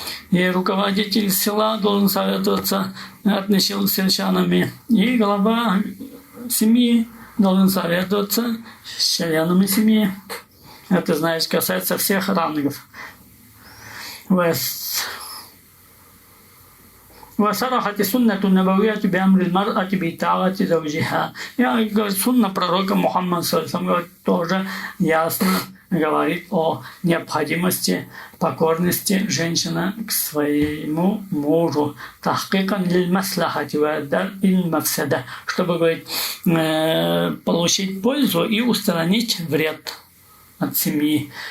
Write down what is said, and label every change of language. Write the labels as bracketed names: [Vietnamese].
[Russian] И руководитель села должен советоваться с сельчанами. И глава семьи должен советоваться с членами семьи. Это, знаешь, касается всех рангов. [Arabic] وصرحت سنة النبوية بأمر المرأة بطاعة زوجها. [Russian] Сунна пророка Мухаммада тоже ясно говорит о необходимости покорности женщины к своему мужу. [Arabic] Тахкикан лиль маслахати ва дар'ил мафсада, [Russian] чтобы, говорит, получить пользу и устранить вред от семьи.